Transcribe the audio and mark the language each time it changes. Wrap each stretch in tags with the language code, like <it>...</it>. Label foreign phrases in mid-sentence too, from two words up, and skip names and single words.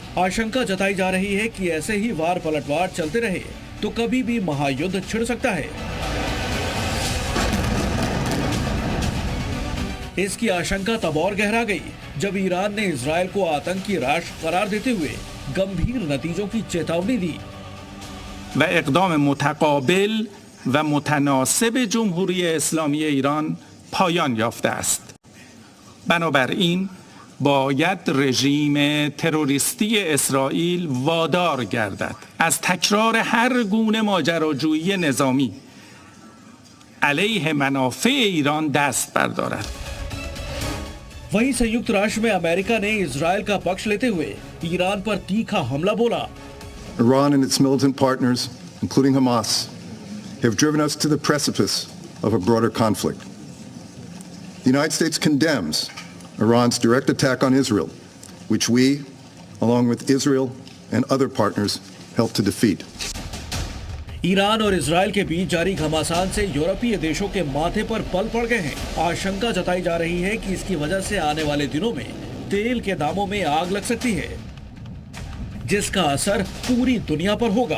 <hi>आशंका जताई जा रही है कि ऐसे ही वार पलटवार चलते रहे तो कभी भी महायुद्ध छिड़ सकता है। इसकी आशंका तब और गहरा गई जब ईरान ने इजरायल को आतंकी राष्ट्र करार देते हुए गंभीर नतीजों की चेतावनी दी।</hi> <fa>و اقدام متقابل و متناسب جمهوری اسلامی ایران پایان یافته است. بنابراین باید رژیم تروریستی اسرائیل وادار گردد از تکرار هر گونه ماجراجویی نظامی علیه منافع ایران دست بردارد.</fa> <hi>वहीं संयुक्त राष्ट्र में अमेरिका ने इजरायल का पक्ष लेते हुए ईरान पर तीखा हमला बोला।</hi> <en>Iran and its militant partners, including Hamas, have driven us to the precipice of a broader conflict. The United States condemns Iran's direct attack on Israel, which we, along with Israel and other partners, helped to defeat.</en> <hi>ईरान और इजरायल के बीच जारी घमासान से यूरोपीय देशों के माथे पर पल पड़ गए हैं। आशंका जताई जा रही है कि इसकी वजह से आने वाले दिनों में तेल के दामों में आग लग सकती है, जिसका असर पूरी दुनिया पर होगा।</hi>